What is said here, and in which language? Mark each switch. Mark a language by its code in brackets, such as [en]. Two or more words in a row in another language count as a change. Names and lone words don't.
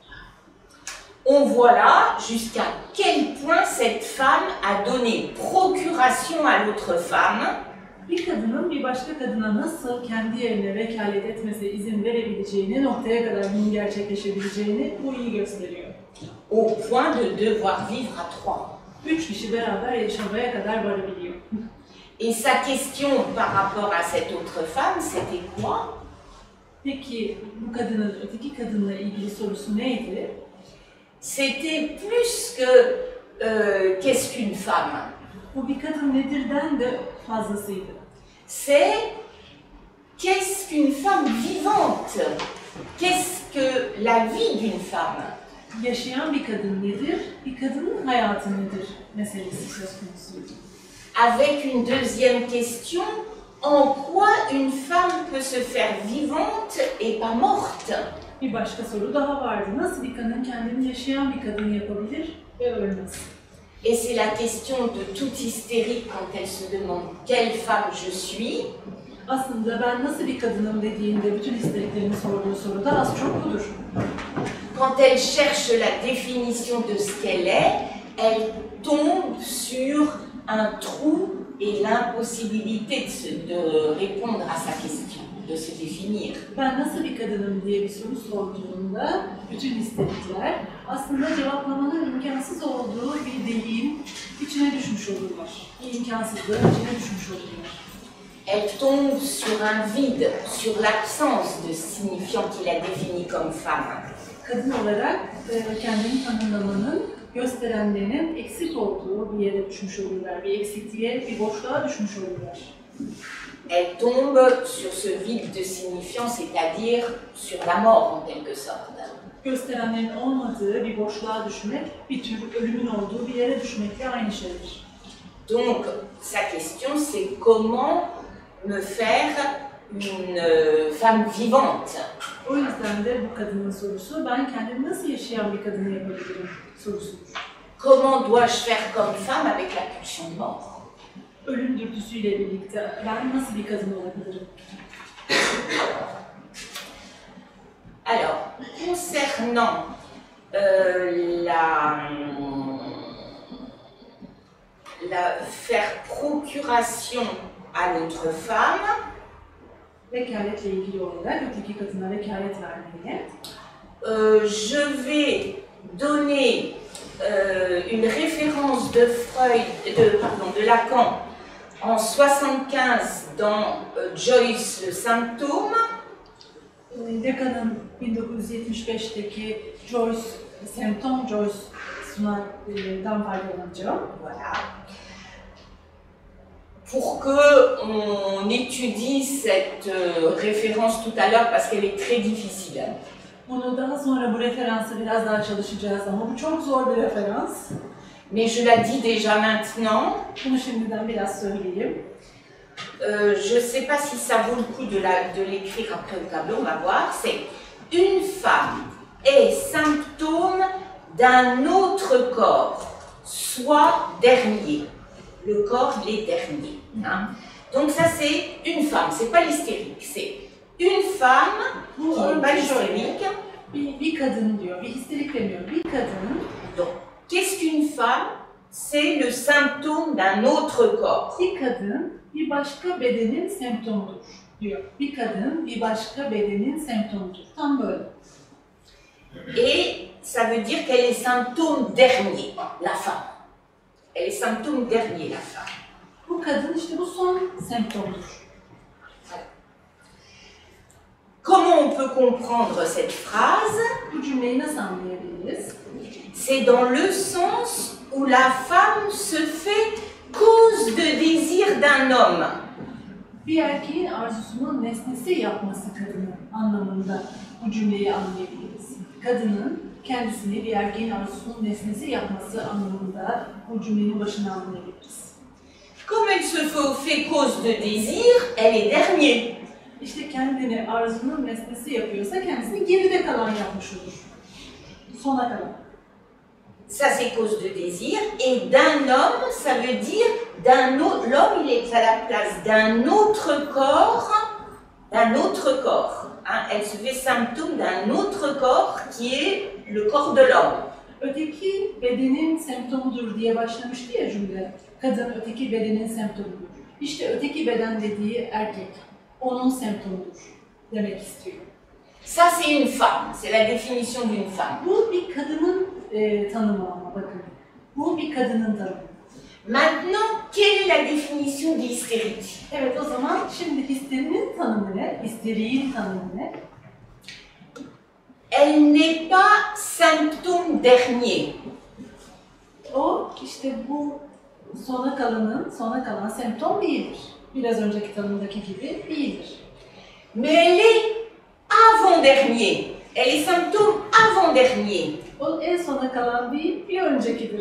[fr] On voit là jusqu'à quel point cette femme a donné procuration à l'autre femme. [tr] Bir kadının bir başka kadına nasıl kendi yerine vekalet etmesine izin verebileceğini, noktaya kadar bunun gerçekleşebileceğini bu iyi gösteriyor. [fr] Au point de devoir vivre à trois. [tr] Üç kişi beraber yaşamaya kadar varabiliyor. [fr] Et sa question par rapport à cette autre femme, c'était quoi? [tr] Peki bu kadının öteki kadınla ilgili sorusu neydi? [fr] C'était plus que qu'est-ce qu'une femme? [tr] Bu bir kadın nedirden de fazlasıydı. [fr] C'est qu'est-ce qu'une femme vivante? Qu'est-ce que la vie d'une femme? [tr] Yaşayan bir kadın nedir? Bir kadının hayatı nedir? Meselesi söz konusuydu. [fr] Avec une deuxième question, en quoi une femme peut se faire vivante et pas morte? [tr] Bir başka soru daha vardı. Nasıl bir kadın kendini yaşayan bir kadın yapabilir ve ölmez? [fr] Et c'est la question de toute hystérique quand elle se demande quelle femme je suis. [tr] Aslında ben nasıl bir kadınım dediğinde bütün histeriklerin sorduğu soru da az çok budur. [fr] Quand elle cherche la définition de ce qu'elle est, elle tombe sur un trou et l'impossibilité de répondre à sa question, de se définir. [tr] Ben nasıl bir kadınım diye bir soru sorduğunda bütün istekler aslında cevaplamanın imkansız olduğu bir deliğin içine düşmüş olurlar. Bir imkansızlığın içine düşmüş olurlar. [fr] Elle tombe sur un vide, sur l'absence de signifiant qui la définit comme femme. [tr] Kadın olarak kendini tanımlamanın gösterenlerinin eksik olduğu bir yere düşmüş olurlar. Bir eksikliğe, bir boşluğa düşmüş olurlar. [fr] Elle tombe sur ce vide de signifiant, c'est-à-dire sur la mort en quelque sorte. [tr] Gösterenlerin olmadığı bir boşluğa düşmek, bir tür ölümün olduğu bir yere düşmekle aynı şeydir. [fr] Donc, sa question, c'est comment me faire une femme vivante. [tr] O yüzden de bu kadının sorusu, ben kendimi nasıl yaşayan bir kadını yapabilirim sorusudur. [fr] Comment dois-je faire comme femme avec la pulsion de mort? [tr] Ölüm dürtüsüyle birlikte ben nasıl bir kadın olabilirim? [fr] Alors, concernant la faire procuration à l'autre femme, [tr] Vekaletle ilgili olarak öteki kadına vekalet vermeye, [fr] je vais donner une référence de Freud, de Lacan en 75 dans Joyce le symptôme. [tr] Lacan'ın 1975'teki Joyce semptom Joyce sunandan faydalanacağım. [fr] Voilà. Pour qu'on étudie cette référence tout à l'heure parce qu'elle est très difficile. [tr] Bunu daha sonra bu referansı biraz daha çalışacağız ama bu çok zor bir referans. [fr] Mais je la dis déjà maintenant. [tr] Bunu şimdiden biraz söyleyeyim. [fr] Je ne sais pas si ça vaut le coup de l'écrire après au tableau, on va voir. C'est une femme est symptôme d'un autre corps, soit dernier. Le corps, il est dernier. Hein. Donc ça c'est une femme, c'est pas l'hystérique, c'est une femme qui n'est pas hystérique. [tr] Bir kadın diyor, bir histerik demiyor, bir kadın. [fr] Donc, qu'est-ce qu'une femme? C'est le symptôme d'un autre corps. [tr] Bir kadın, bir başka bedenin semptomudur diyor. Bir kadın, bir başka bedenin semptomudur. Tam böyle. [fr] Et ça veut dire qu'elle est symptôme dernier, la femme. Elle est symptôme dernier, la femme. [tr] Bu kadın işte bu son semptomdur. [fr] Comment on peut comprendre cette phrase? [tr] Bu cümleyi nasıl anlayabiliriz? [fr] C'est dans le sens où la femme se fait cause de désir d'un homme. [tr] Bir erkeğin arzusunun nesnesi yapması kadının anlamında bu cümleyi anlayabiliriz. Kadının kendisini bir erkeğin arzusunun nesnesi yapması anlamında bu cümlenin başını anlayabiliriz. [fr] Comme elle se fait cause de désir, elle est dernier. [tr] İşte kendini arzunun nesnesi yapıyorsa kendisini geride kalan yapmış olur. Sona kalan. [fr] Ça c'est cause de désir. Et d'un homme, ça veut dire l'homme il est à la place d'un autre corps, Hein. Elle se fait symptôme d'un autre corps qui est le corps de l'homme. [tr] Öteki bedenin semptomudur diye başlamıştı ya cümle. Kadın öteki bedenin semptomudur. İşte öteki beden dediği erkek. Onun semptomudur demek istiyor. [fr] Ça c'est une femme, c'est la définition d'une femme. [tr] Bu bir kadının tanımı ama bakın. Bu bir kadının tanımı. [fr] Maintenant, quelle est la définition de l'hystérique? [tr] Evet o zaman şimdi histerinin tanımı ne? Histeriğin tanımı ne? [fr] Elle n'est pas symptôme dernier. [tr] O işte bu sona kalan semptom değildir. Biraz önceki tanımdaki gibi değildir. [fr] Mais elle est avant-dernier. Elle est symptôme avant-dernier. [tr] O en sona kalan değil, bir öncekidir.